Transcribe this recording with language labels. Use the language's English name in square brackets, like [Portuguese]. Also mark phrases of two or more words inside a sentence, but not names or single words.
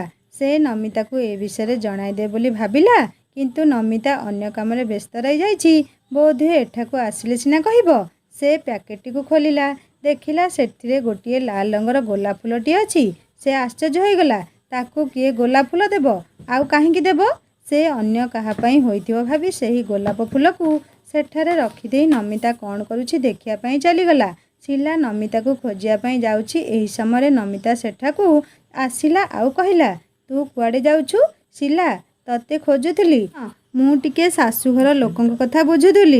[Odia] ସେ ନମିତାକୁ ଏ ବିଷୟରେ ଜଣାଇଦେବ ବୋଲି ଭାବିଲା। କିନ୍ତୁ ନମିତା ଅନ୍ୟ କାମରେ ବ୍ୟସ୍ତ ରହିଯାଇଛି। ବୋଧହୁଏ ଏଠାକୁ ଆସିଲେ ସିନା କହିବ। ସେ ପ୍ୟାକେଟଟିକୁ ଖୋଲିଲା। ଦେଖିଲା ସେଥିରେ ଗୋଟିଏ ଲାଲ ରଙ୍ଗର ଗୋଲାପ ଫୁଲଟିଏ ଅଛି। ସେ ଆଶ୍ଚର୍ଯ୍ୟ ହୋଇଗଲା। ତାକୁ କିଏ ଗୋଲାପ ଫୁଲ ଦେବ? ଆଉ କାହିଁକି ଦେବ? ସେ ଅନ୍ୟ କାହାପାଇଁ ହୋଇଥିବ ଭାବି ସେହି ଗୋଲାପ ଫୁଲକୁ ସେଠାରେ ରଖିଦେଇ ନମିତା କ'ଣ କରୁଛି ଦେଖିବା ପାଇଁ ଚାଲିଗଲା। ଶିଲା ନମିତାକୁ ଖୋଜିବା ପାଇଁ ଯାଉଛି। ଏହି ସମୟରେ ନମିତା ସେଠାକୁ ଆସିଲା ଆଉ କହିଲା, ତୁ କୁଆଡ଼େ ଯାଉଛୁ? ଶିଲା, ତତେ ଖୋଜୁଥିଲି। ମୁଁ ଟିକେ ଶାଶୁଘର ଲୋକଙ୍କ କଥା ବୁଝୁଥିଲି।